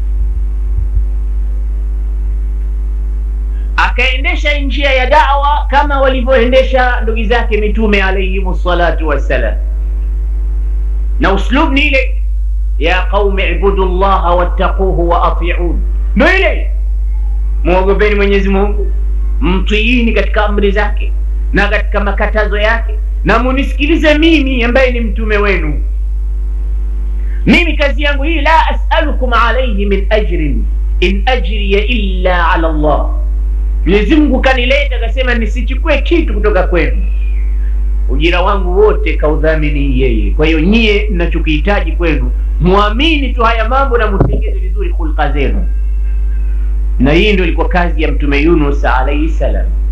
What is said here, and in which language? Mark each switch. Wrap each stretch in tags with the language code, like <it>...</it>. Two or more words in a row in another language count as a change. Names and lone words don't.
<sw>Akaendesha njia ya da'wa kama walivyoendesha ndugu zake mitume</sw> <ar>عليهم الصلاة والسلام,</ar> <sw>na uslub ni ile ya</sw> <ar>قوم اعبدوا الله واتقوه وأطيعون,</ar> <sw>ndio ile muogopeni Mwenyezi Mungu, mtiini katika amri zake na katika makatazo yake, na munisikilize mimi ambaye ni mtume wenu. Mimi kazi yangu hii,</sw> <ar>لا أسألكم عليه من أجر إن أجري إلا على الله.</ar> <sw>Mwenyezi Mungu kanileta akasema nisichukue kitu kutoka kwenu, ujira wangu wote kaudhamini yeye. Kwa hiyo nyie mnachokihitaji kwenu muamini tu haya mambo na mutengeze vizuri khulqa zenu. Na hii ndio ilikuwa kazi ya Mtume Yunus</sw> <ar>عليه السلام.</ar>